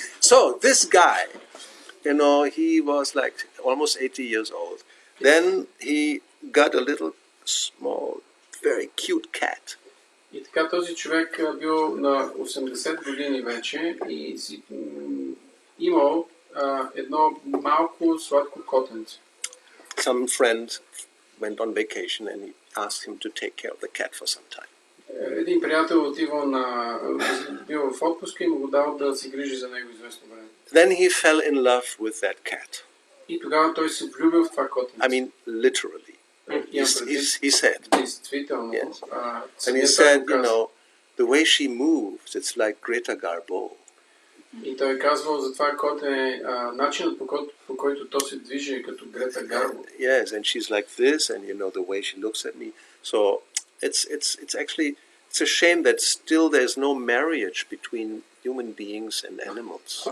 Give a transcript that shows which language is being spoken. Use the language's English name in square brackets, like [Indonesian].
[English] So this guy, you know, he was like almost 80 years old. Then he got a little small, very cute cat. [Bulgarian] И така този човек бил на 80 години вече и си имал едно малко сладко котенце. [English] Some friend went on vacation and he asked him to take care of the cat for some time. [Bulgarian] Един приятел отивал бил в отпуска и му го дал да се грижи за него известно време. [English] Then he fell in love with that cat. [Bulgarian] И тогава той се влюбил в това котенце. [English] I mean, literally. He said. [Bulgarian] Действително. [English] Yes. And he said, you know, the way she moves, it's like Greta Garbo. [Bulgarian] И той казвал за това коте начинът по който то се движи като Грета Гарбо. [English] Yes, and she's like this, and you know the way she looks at me. So it's actually it's a shame that still there's no marriage between human beings and animals.